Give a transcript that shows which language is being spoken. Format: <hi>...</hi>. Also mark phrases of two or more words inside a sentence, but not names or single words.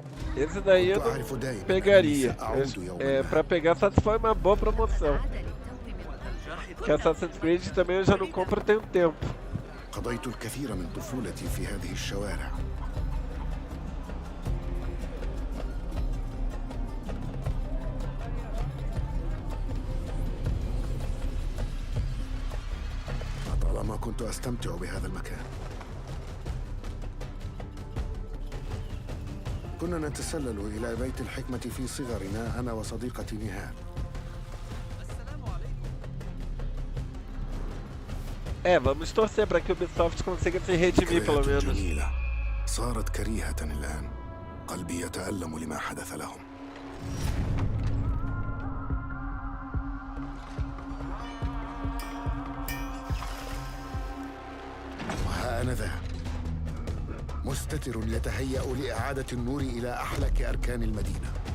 <pt>Esse daí eu não pegaria. Pra pegar só se for uma boa promoção. Que Assassin's Creed também eu já não compro tem um tempo.</pt> <ar>قضيت الكثير من طفولتي في هذه الشوارع. لطالما كنت أستمتع بهذا المكان. كنا نتسلل إلى بيت الحكمة في صغرنا أنا وصديقتي نهال.</ar> <pt>Vamos torcer para que o Ubisoft consiga se redimir pelo menos.</pt> <ar>جميلة صارت كريهة الآن. قلبي يتألم لما حدث لهم. وها أنا ذا مستتر يتهيأ لإعادة النور إلى أحلك أركان المدينة.</ar>